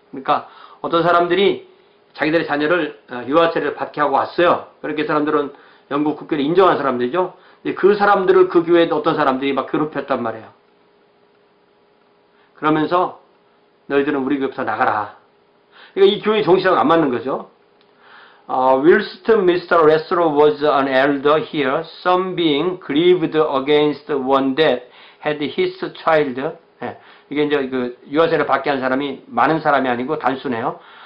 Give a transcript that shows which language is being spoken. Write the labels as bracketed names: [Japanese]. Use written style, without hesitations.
[Korean] 그러니까 어떤 사람들이 자기들의 자녀를 유아 세례를 받게 하고 왔어요. 그렇게 사람들은 영국 국교를 인정한 사람들이죠. 그 사람들을 그 교회에 어떤 사람들이 막 괴롭혔단 말이에요. 그러면서 너희들은 우리 교회부터 나가라. 그러니까 이 교회 정신하고 안 맞는 거죠. [English] Whilst Mr. Leslie was an elder here, some being grieved against one that had his child. [Korean] 이게 이제 그 유아세를 받게 한 사람이 많은 사람이 아니고 단순해요.